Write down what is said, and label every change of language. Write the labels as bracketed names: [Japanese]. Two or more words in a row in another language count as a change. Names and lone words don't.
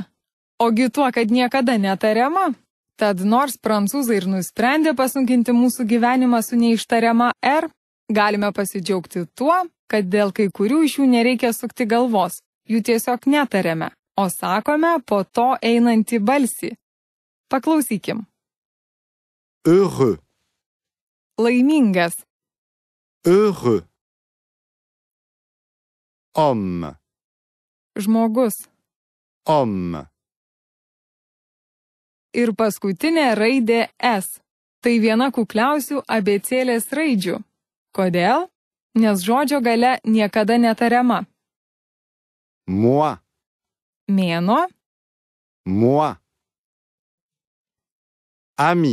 [Lithuanian] Ogi tuo, kad niekada netariama. Tad nors prancūzai ir nusprendė pasunkinti mūsų gyvenimą su neištariama R, galime pasidžiaugti tuo, kad dėl kai kurių iš jų nereikia sukti galvos. Jų tiesiog netariame, o sakome po to einantį balsį. Paklausykim. [French] Heureux. [Lithuanian] Laimingas, [French] Heureux. Homme. [Lithuanian] žmogus. [French] Homme. [Lithuanian] Ir paskutinė raidė S. Tai viena kukliausių abėcėlės raidžių. Kodėl? Nes žodžio gale niekada netariama. [French] Moi. [Lithuanian] Mėnuo, [French] Moi. Ami.